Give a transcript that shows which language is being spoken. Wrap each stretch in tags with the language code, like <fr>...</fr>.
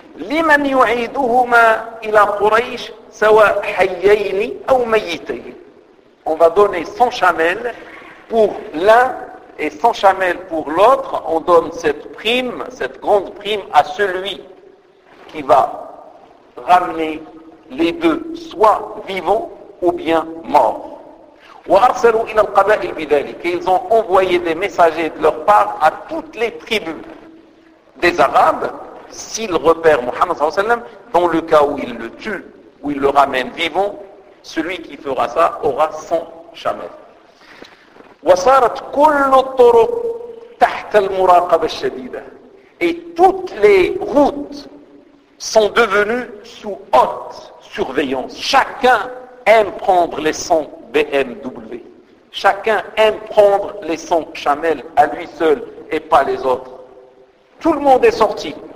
<ar>لمن يعيدهما إلى قريش سواء حيين أو ميتين.</ar> <fr>On va donner 100 chamelles pour l'un et 100 chamelles pour l'autre. On donne cette prime, cette grande prime à celui qui va ramener les deux, soit vivants ou bien morts.</fr> <ar>وأرسلوا إلى القبائل بذلك.</ar> <fr>Ils ont envoyé des messagers de leur part à toutes les tribus des Arabes. S'il repère Muhammad sallallahu alayhi wa sallam, dans le cas où il le tue, où il le ramène vivant, celui qui fera ça aura 100 chamel.</fr> <ar>وصارت كل الطرق تحت المراقبة الشديدة.</ar> <fr>Et toutes les routes sont devenues sous haute surveillance. Chacun aime prendre les 100 BMW. chacun imprendre les 100 chamelles à lui seul et pas les autres. Tout le monde est sorti.</fr>